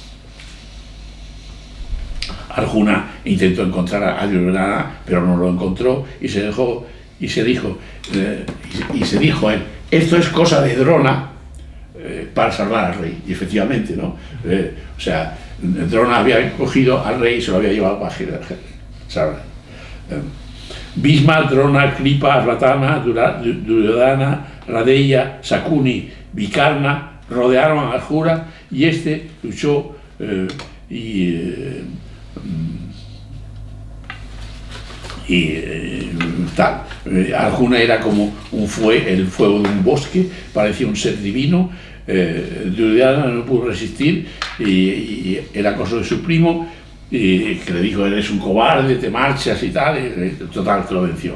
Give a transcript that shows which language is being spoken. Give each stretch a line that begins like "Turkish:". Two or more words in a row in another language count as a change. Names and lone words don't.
Spanish: Arjuna intentó encontrar a Duryodhana, pero no lo encontró y se dijo él: esto es cosa de Drona para salvar al rey. Y efectivamente, ¿no? O sea, Drona había cogido al rey y se lo había llevado para salvar. Bhishma, Drona, Kripa, Arvatana, Duryodhana, Radeya, Sakuni, Vikarna rodearon a Arjuna y este luchó tal. Arjuna era como el fuego de un bosque, parecía un ser divino. Duryodhana no pudo resistir y el acoso de su primo, que le dijo: eres un cobarde, te marchas y tal, total, que lo venció.